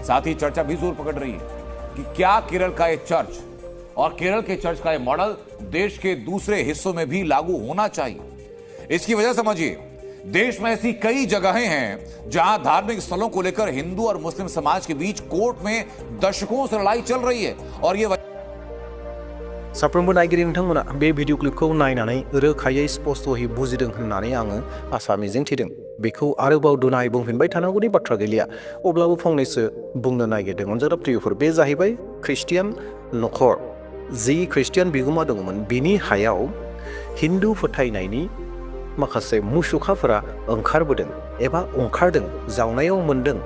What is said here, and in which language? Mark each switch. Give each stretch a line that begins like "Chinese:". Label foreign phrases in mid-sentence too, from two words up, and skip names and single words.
Hindi: साथ ही चर्चा भी जोर पकड़ रही है कि क्या केरल का यह चर्च और केरल के चर्च का यह मॉडल देश के दूसरे हिस्सों में भी लागू होना चाहिए। इसकी वजह समझिए, देश में ऐसी कई जगहें हैं जहां धार्मिक स्थलों को लेकर हिंदू और मुस्लिम समाज के बीच कोर्ट में दशकों से लड़ाई चल रही है और ये
Bodo: साफ्रोमबो नायगिरि नोंथांमोना बे भिडिअ क्लिपखौ नायनानै रोखायै स्पष्टयै बुजिदों होननानै आङो आसा मिजिंथिदों। बेखौ आरोबाव दुनाय बुंफिनबाय थानांगौनि बाथ्रा गैलिया। अब्लाबो फंनैसो बुंनो नागिरदों। अनजाग्रा प्रियफोर, बे जाहैबाय ख्रिस्टियान नखर। जि ख्रिस्टियान बिगोमा दङमोन बिनि हायाव हिन्दु फोथायनायनि माखासे मुसुखाफोरा ओंखारबोदों एबा ओंखारदों, जावनायाव मोनदों।